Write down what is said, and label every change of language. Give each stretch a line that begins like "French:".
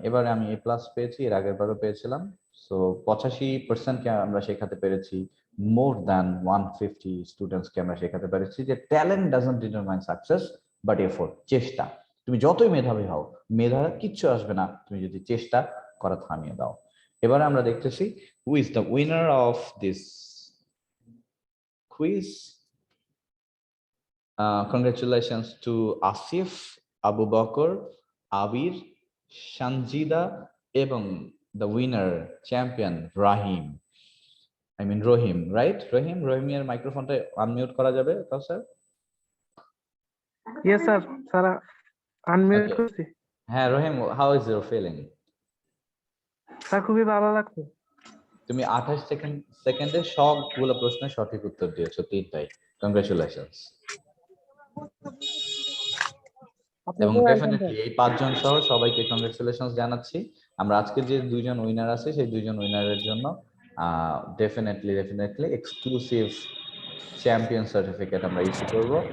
Bangla: এবারে আমি A+ পেয়েছি, এর আগের বারও পেয়েছিলাম। সো 85% কে আমরা শেখাতে পেরেছি,
English: more than 150 students
Bangla: কে আমরা শেখাতে পেরেছি যে
English: talent doesn't determine success but effort,
Bangla: চেষ্টা। তুমি যতই মেধাবী হও, মেধা কিচ্ছু আসবে না তুমি যদি চেষ্টা করা থামিয়ে দাও। এবারে আমরা দেখতেছি
English: Who is the winner of this quiz. Congratulations to Asif, Abu Bakr, Abir, Shanjida এবং the winner champion Rahim. I mean Rohim, right?
Bangla: Rohim এর মাইক্রোফোনটা আনমিউট করা যাবে তো স্যার?
English: Yes sir,
Bangla: সারা আনমিউট করছি।
English: হ্যাঁ Rahim, how is your feeling?
Bangla: Sir খুবই ভালো লাগছে। তুমি 28 সেকেন্ডে সবগুলো প্রশ্নের সঠিক উত্তর দিয়েছো, তিনটাই। Congratulations. এবং ডেফিনেটলি এই 5 জন সহ সবাইকে কংগ্রেচুলেশনস জানাচ্ছি। আমরা আজকে যে দুইজন উইনার আছে সেই দুইজন উইনারের জন্য ডেফিনেটলি এক্সক্লুসিভ চ্যাম্পিয়ন সার্টিফিকেট আমরা ইস্যু করব।